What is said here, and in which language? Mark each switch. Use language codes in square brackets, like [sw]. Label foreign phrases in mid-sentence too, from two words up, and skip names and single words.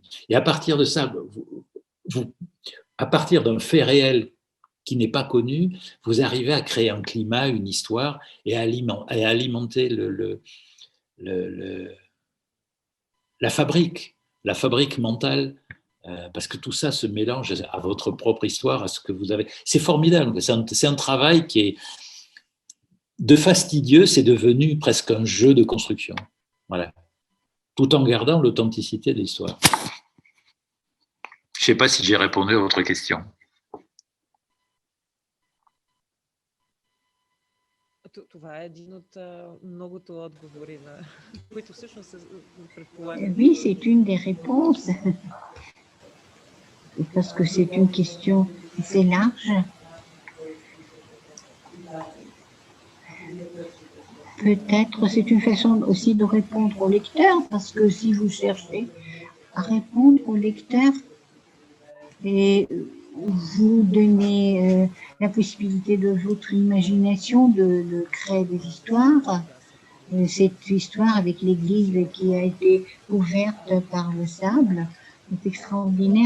[fr] Et à partir de ça, à partir d'un fait réel qui n'est pas connu, vous arrivez à créer un climat, une histoire, et à alimenter la fabrique mentale, parce que tout ça se mélange à votre propre histoire, à ce que vous avez. C'est formidable, c'est un travail qui est de fastidieux, c'est devenu presque un jeu de construction. Voilà. Tout en gardant l'authenticité de l'histoire. Je ne sais pas si j'ai répondu à votre question. [bg] Това е един от многото отговори, които всъщност предполагам. [fr] Oui, c'est une des réponses. Parce que c'est une question assez large. Peut-être c'est une façon aussi de répondre au lecteur, parce que si vous cherchez à répondre au lecteur et vous donnez la possibilité de votre imagination de créer des histoires, cette histoire avec l'église qui a été couverte par le sable est extraordinaire.